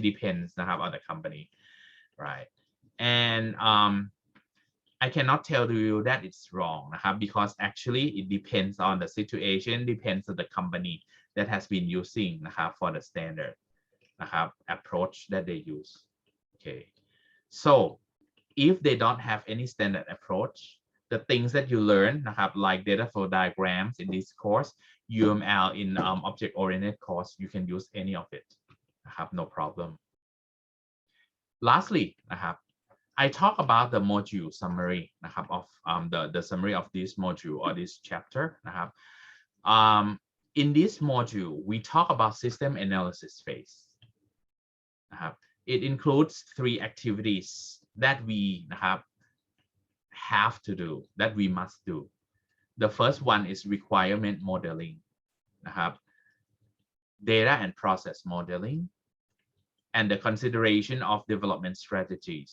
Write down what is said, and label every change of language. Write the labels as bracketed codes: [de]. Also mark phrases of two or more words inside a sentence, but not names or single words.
[en] depends [th] นะครับ [en] on the company right and I cannot tell you that it's wrong [th] นะครับ [en] because actually it depends on the situation depends on the company that has been using [th] นะครับ [en] for the standard [th] นะครับ [en] approach that they use okay so if they don't have any standard approach the things that you learn [th] นะครับ [en] like data flow diagrams in this course UML in object oriented course you can use any of it [th] นะครับ [en] no problem lastly [th] นะครับ [en] I talk about the module summary [th] นะครับ [en] of the summary of this module or this chapter [th] นะครับ [en] in this module we talk about system analysis phase [th] นะครับ [en] it includes 3 activities that we [th] นะครับ [en] have to do that we must do the first one is requirement modeling [th] นะครับ [en] data and process modeling and the consideration of development strategies